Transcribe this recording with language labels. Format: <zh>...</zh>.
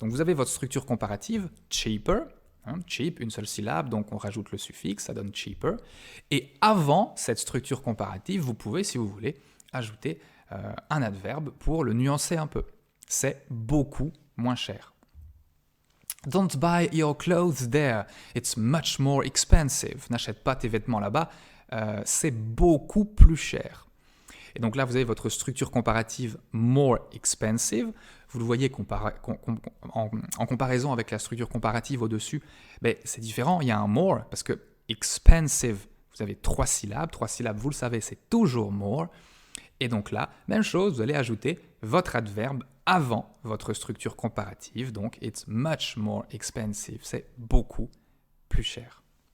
<fr>Donc vous avez votre structure comparative, cheaper. Cheap, une seule syllabe, donc on rajoute le suffixe, ça donne cheaper. Et avant cette structure comparative, vous pouvez, si vous voulez, ajouter un adverbe pour le nuancer un peu. C'est beaucoup moins cher.</fr> <en>Don't buy your clothes there, it's much more expensive.</en> <fr>N'achète pas tes vêtements là-bas, c'est beaucoup plus cher. Et donc là, vous avez votre structure comparative more expensive. Vous le voyez en comparaison avec la structure comparative au-dessus, c'est différent. Il y a un more parce que expensive, vous avez 3 syllabes. 3 syllabes, vous le savez, c'est toujours more. Et donc là, même chose, vous allez ajouter votre adverbe avant votre structure comparative.</fr> <en>Donc, it's much more expensive.</en> <fr>C'est beaucoup plus cher.</fr>